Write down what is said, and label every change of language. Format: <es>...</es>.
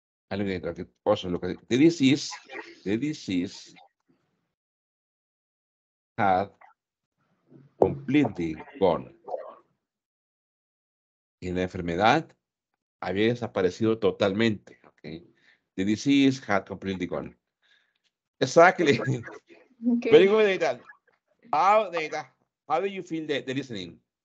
<en>And also look at the disease. The disease had completely gone.</en> <es>Y la enfermedad había desaparecido totalmente. Okay.</es> <en>The disease had completely gone. Exactly. Okay. Very good, Data. How do you feel the listening?</en>